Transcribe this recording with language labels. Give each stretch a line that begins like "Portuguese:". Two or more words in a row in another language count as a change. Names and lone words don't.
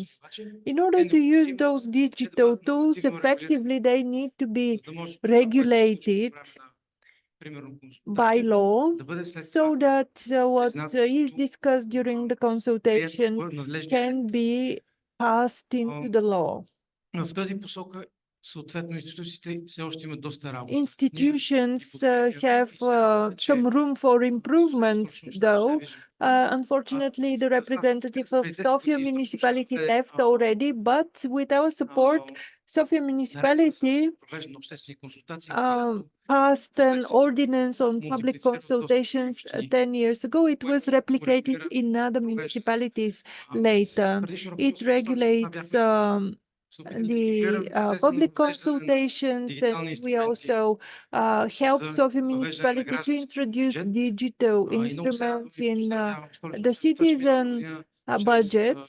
English: In order to use those digital tools effectively, they need to be regulated by law so that what is discussed during the consultation can be passed into the law.
Bulgarian: съответно институциите все още имат доста работа.
English: Institutions have some room for improvement, though. Unfortunately, the representative of Sofia municipality left already, but with our support, Sofia municipality
Bulgarian: Провеждане на обществени консултации,
English: passed an ordinance on public consultations 10 years ago. It was replicated in other municipalities later. It regulates the public consultations, and we also helped Sofia municipality to introduce digital instruments in the citizen budgets.